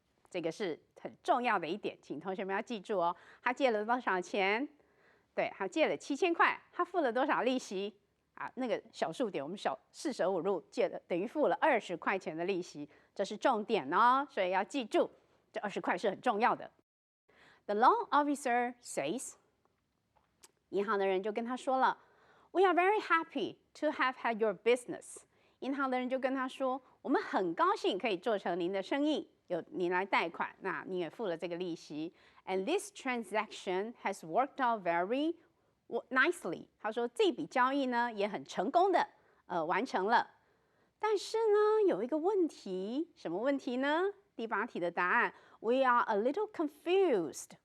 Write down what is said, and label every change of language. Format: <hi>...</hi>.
<zh>这个是很重要的一点，请同学们要记住哦。他借了多少钱？对，他借了7000块，他付了多少利息？啊，那个小数点我们四舍五入借了，等于付了20块钱的利息，这是重点哦，所以要记住，这20块是很重要的。</zh> <en>The loan officer says，</en> <zh>银行的人就跟他说了</zh> <en>，We are very happy to have had your business。</en> <zh>银行的人就跟他说，我们很高兴可以做成您的生意，有你来贷款，那你也付了这个利息。</zh> <en>And this transaction has worked out very nicely，</en> <zh>他说这笔交易呢也很成功的完成了，但是呢有一个问题，什么问题呢？第8题的答案</zh> <en>We are a little confused。</en>